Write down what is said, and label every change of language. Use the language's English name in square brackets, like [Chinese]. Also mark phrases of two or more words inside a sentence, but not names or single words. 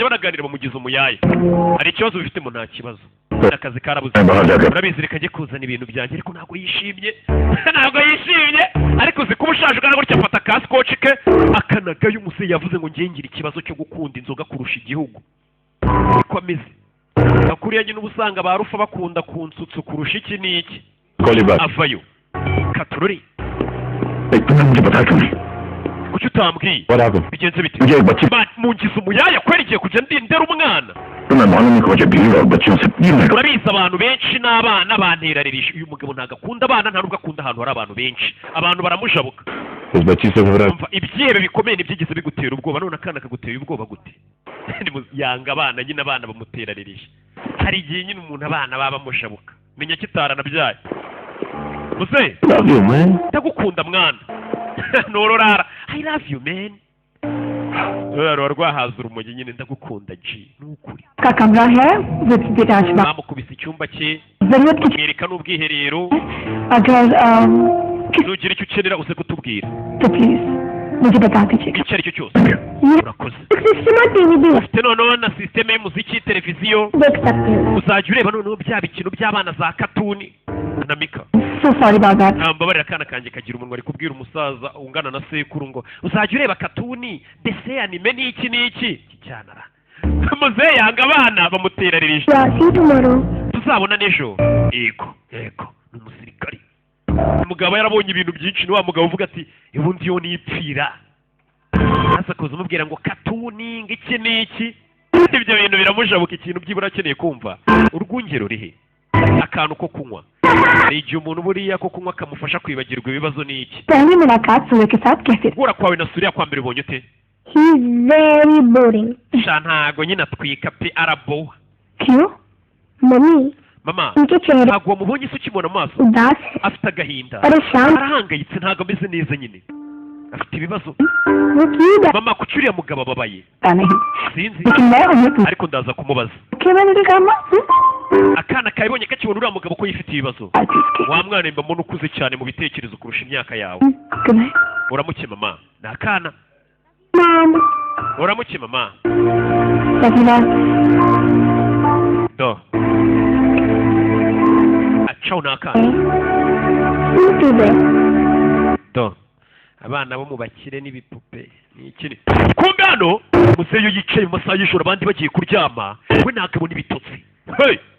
[Kinyarwanda] banaganira bamugiza umuyaya hari ikibazo bifite mu nta kibazo akazi karabuze urabizi reka ajye kuzana ibintu byanjye ariko ntabwo yishimye ariko uzi kuba ushaje ugana gutya afata ka scotch ke akanagayo umuseyi yavuze ngo ngiye ngira ikibazo cyo gukunda inzoga kurusha igihugu niko ameze akuriya nyine uba usanga ba rufa bakunda kunsutsu kurusha iki n'iki avayo katururi [Hindi] तुमने मुझे बताया क्यों नहीं? [Kinyarwanda] kuki utambwiye [English] What happened? [Kinyarwanda] bigenze bite [Hindi] मुझे एक बच्ची [Kinyarwanda] mungize umuyaya kweri igiye kujya ndindera umwana [Hindi] तो मैं मालूम नहीं कि वजह भीड़ और बच्चियों से ये मैं [Kinyarwanda] urabizi abantu benshi n'abana banterarije uyu mugabo ntabwo akunda abana nta nubwo akunda ahantu hari abantu benshi abantu baramujabuka [Hindi] इस बच्ची से घबरा [Kinyarwanda] umva ibyihebe bikomeye ntibyigeze bigutera ubwoba none akana kaguteye ubwoba gute yanga abana nyine abana bamuterarije hari igihe nyine umuntu abana baba bamushabuka menya kitaranabyaye muze [English] love you man [Kinyarwanda] ndagukunda mwana nororara [English] I love you man [Kinyarwanda] ruba rwahaza urumogi nyine ndagukunda G nukuri [Hindi] का कमरा है [English] with detached bath. [Kinyarwanda] bamukubise icyumba cye [Hindi] जरूरत की [Kinyarwanda] mwereka n'ubwiherero [Hindi] अगर [Kinyarwanda] nugira icyo ukenera uze kutubwira [Hindi] तो प्लीज मुझे बता दीजिएगा. [Kinyarwanda] icyo ari cyo cyose urakoze ufite noneho na sisiteme y'umuziki televiziyo [Hindi] देख सकते हो. [Kinyarwanda] uzajya ureba noneho bya bikino by'abana za katuni Anamika [English] So sorry about that. [Kinyarwanda] mbabarira akana kanjye kagira umunwa ari kubwira umusaza ungana na sekuru ngo uzajya ureba katuni dese anime n'iki n'iki cyanara muzehe yanga abana bamuterarije tuzabona n'ejo yego ni umusirikari umugabo yarabonye ibintu byinshi ni wa mugabo uvuga ati ubundi yo nipfira asakuza umubwira ngo katuni ng'iki n'iki ibyo bintu biramujabuka ikintu byibura akeneye kumva urwungero rihe akantu ko kunywa hari igihe umuntu buriya ko kunywa kamufasha kwibagirwa ibibazo n'iki [Hindi] पहली मुलाकात सूर्य के साथ कैसे? [Kinyarwanda] guhura kwawe na Surya kwa mbere ubonye ute [English] He's very boring. [Kinyarwanda] sha ntago nyine atwika pe araboha [Hindi] क्यों? मम्मी [Kinyarwanda] mama [Hindi] उनके चेहरे [Kinyarwanda] ntabwo wamubonye ise ukimubona mu maso [Hindi] उदास है. [Kinyarwanda] afite agahinda [Hindi] परेशान [Kinyarwanda] arahangayitse ntabwo ameze neza nyine afite ibibazo [Hindi] वो क्यों [Kinyarwanda] mama kuki uriya mugabo ababaye [Hindi] बताता नहीं. [Kinyarwanda] sinzi [Hindi] लेकिन मैं उन्हें पूछा [Kinyarwanda] ariko ndaza kumubaza [Hindi] कि मैंने तो कहा [Kinyarwanda] akana kabibonye kakibona uriya mugabo ko yifite ibibazo wa mwana mba mbona ukuze cyane mu bitekerezo kurusha imyaka yawe uramuke mama ni akana uramuke mama do acaho ni akana do abana bo mu bakire n'ibipupe ni iki kumbe hano muzeyo yicaye mu masaha y'ijoro abandi bagiye kuryama we ntabwo abona ibitotsi hey